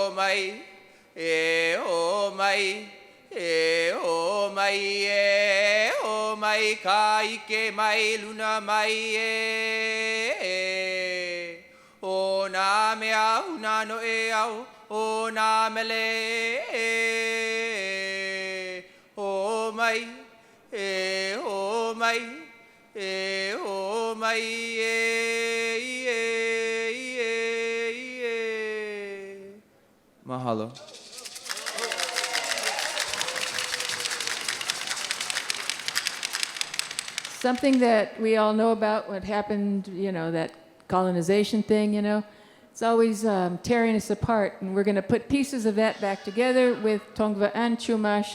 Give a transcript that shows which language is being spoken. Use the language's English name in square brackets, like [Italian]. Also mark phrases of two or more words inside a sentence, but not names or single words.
[Hawaiian] mai, e o mai, e o mai, e o mai, ka ike mai, luna mai, e o nā mea una no e au, o nā mele, e o mai, e o mai, e o mai, Mahalo. [English] Something that we all know about what happened, you know, that colonization thing, you know, it's always tearing us apart. And we're going to put pieces of that back together with Tongva and Chumash.